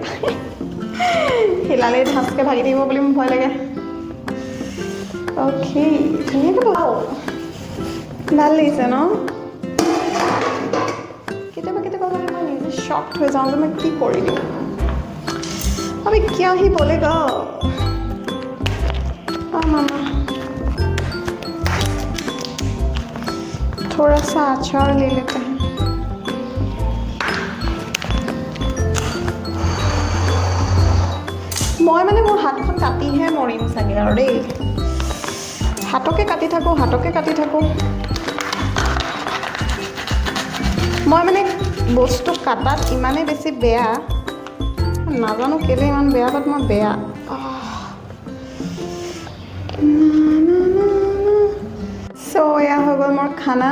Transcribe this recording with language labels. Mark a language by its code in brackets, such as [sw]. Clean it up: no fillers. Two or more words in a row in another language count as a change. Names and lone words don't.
[as] হিলালেই ধাচকৈ ভাগি থাকিব বুলি মোৰ ভয় লাগে। অ'কে, ধুনীয়াকৈ বনাওঁ। ভাল লাগিছে ন? কেতিয়াবা মানে মই নিজে শ্বকড হৈ যাওঁ যে মই কি কৰি দিওঁ। [hi] अभी क्या ही बोलेगा। मामा थोड़ा सा अचार ले लेते हैं। [as] মই মানে মোৰ হাতখন কাটিহে মৰিম চাগে আৰু দেই। হাতকে কাটি থাকোঁ মই মানে বস্তু কাটাত ইমানেই বেছি বেয়া নাজানো কেলে ইমান বেয়া বাট মই বেয়া চ' এয়া হৈ গ'ল মোৰ খানা